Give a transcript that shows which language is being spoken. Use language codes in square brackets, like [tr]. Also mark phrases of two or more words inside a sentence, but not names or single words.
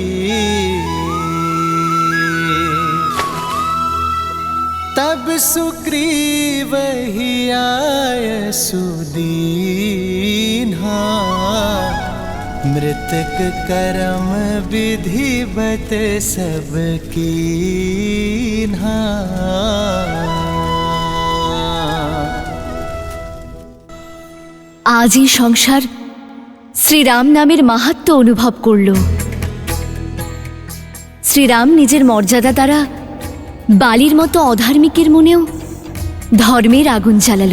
[awa] तब सुग्रीव ही आय सुदीन्हा, मृतक करम विधिवत सब कीन्हा। [bn] আজই সংসার শ্রীরাম নামের মাহাত্ম্য অনুভব করল। শ্রীরাম নিজের মর্যাদা দ্বারা বালির মতো অধার্মিকের মনেও ধর্মের আগুন জ্বালালো।